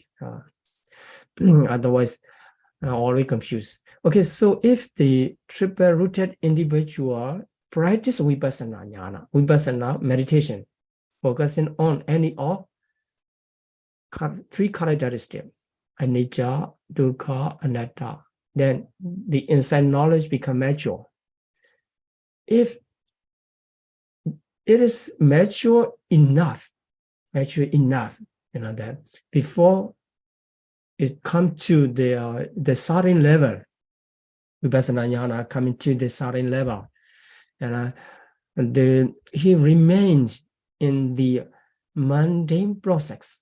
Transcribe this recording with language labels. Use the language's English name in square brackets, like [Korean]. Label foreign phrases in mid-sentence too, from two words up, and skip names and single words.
[English] Otherwise, already confused. Okay, so if the triple-rooted individual practice [Pali] vipassana jnana, [English] vipassana meditation, focusing on any of three characteristics, [Pali] anicca, dukkha, anatta, [English] then the inside knowledge become mature. If it is mature enough, that before it come to the certain level, [Pali] vipassana jnana [English] coming to the certain level, and he remains in the mundane process.